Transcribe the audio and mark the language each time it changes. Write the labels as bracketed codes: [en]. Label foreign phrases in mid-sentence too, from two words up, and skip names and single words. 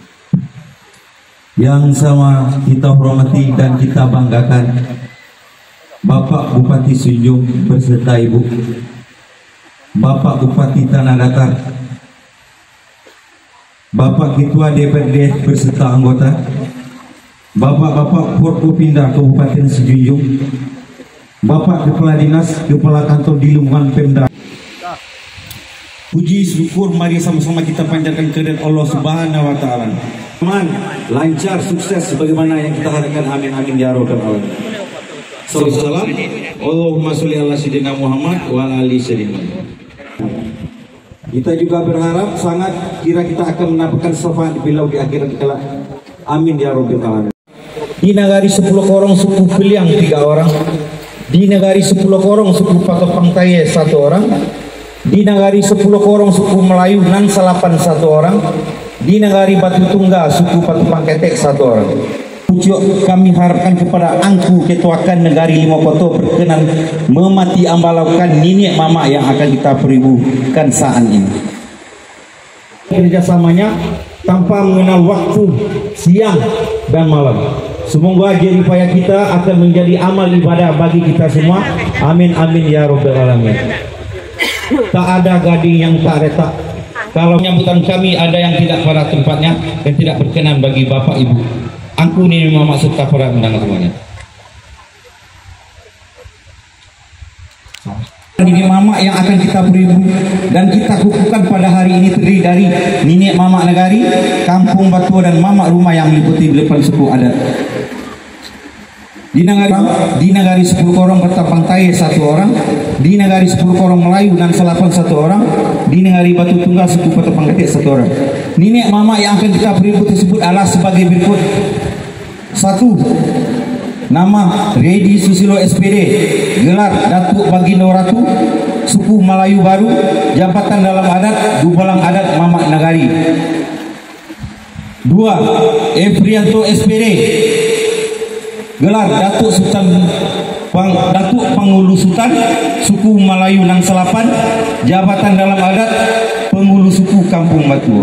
[id] Yang sama kita hormati dan kita banggakan Bapak Bupati Sidujung beserta Ibu, Bapak Bupati Tanah Datar, Bapak Ketua DPRD beserta anggota, Bapak-bapak Forkopimda Kabupaten Sidujung, Bapak Kepala Dinas, Kepala Kantor di lingkungan Pemda. Puji syukur mari sama-sama kita panjatkan kehadirat Allah [ar] سبحانه وتعالى. [id] Aman, lancar, sukses sebagaimana yang kita harapkan. [ar] آمين آمين يا رب العالمين. Salam. اللهم صل على سيدنا محمد وعلى آل سيدنا. [id] Kita juga berharap sangat kira kita akan mendapatkan syafaat beliau di akhirat kelak. [ar] آمين يا رب العالمين. [id] Di nagari 10 korong suku Peliang 3 orang, di nagari 10 korong suku Pakepangtaye 1 orang, di nagari 10 korong suku Melayu nan Salapan 1 orang, di Nagari Batu Tunggal suku Patupang Ketek 1 orang. Pucuk kami harapkan kepada Angku Ketuakan Negari Limokoto berkenan memati ambalaukan nenek mama yang akan kita peribukan saat ini. Kerjasamanya tanpa mengenal waktu siang dan malam. Semoga jeripaya kita akan menjadi amal ibadah bagi kita semua. [ar] آمين آمين يا رب العالمين. [id] Tak ada gading yang tak retak. Kalau penyambutan kami ada yang tidak pada tempatnya dan tidak berkenan bagi bapak ibu, Angku nenek mama serta para undangan semuanya. Nenek mama yang akan kita beri dan kita kukuhkan pada hari ini terdiri dari nenek mama Nagari, kampung Batua dan mama rumah yang meliputi 8 suku adat. Di Nagari 10 korong bertapang taye 1 orang, di Nagari 10 korong Melayu dan Selatan 1 orang, di Nagari Batu Tunggal suku Patupang Ketek 1 orang. Nenek mama yang akan kita beri tersebut adalah sebagai berikut. 1. Nama Redi Susilo SPD, gelar Datuk Bagindo Ratu, suku Melayu Baru, jabatan dalam adat Dubalang Adat Mamak Nagari. 2. Efrianto SPD, gelar Datuk Datuk Pengulu Sultan, suku Melayu Nang Selapan, jabatan dalam adat Pengulu Suku Kampung Batu.